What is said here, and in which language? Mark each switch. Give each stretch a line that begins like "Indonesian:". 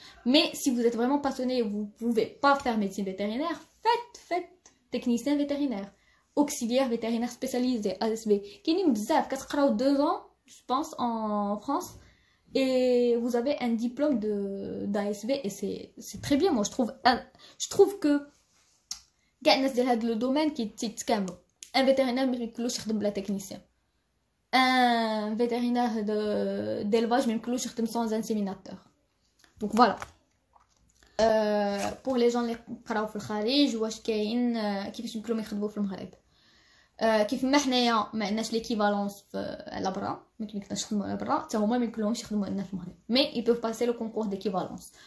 French: Mais si vous êtes vraiment passionné et vous pouvez pas faire médecine vétérinaire, faites technicien vétérinaire, auxiliaire vétérinaire spécialisé ASV.
Arabic: كاينين بزاف كتقراو
French: 2 ans je pense en France. Et vous avez un diplôme d'ASV et c'est très bien. Moi je trouve que
Arabic: كاع الناس ديال هذا
French: le domaine
Arabic: كيتكاملوا.
French: Un vétérinaire
Arabic: ما يمكنلوش يخدم بلا technicien.
French: Un vétérinaire d'élevage
Arabic: ما يمكنلوش يخدم
French: sans inséminateur. Donc voilà. Pour les gens
Arabic: اللي قراو في الخارج واش كاين كيفاش يمكن لهم يخدموا في المغرب. كيف ما حنايا ما عندناش ليكيفالونس على برا ما كيمكنناش نخدموا على برا حتى هما ما يمكنلهمش يخدموا عندنا في المغرب
French: mais ils peuvent passer le concours d'équivalence.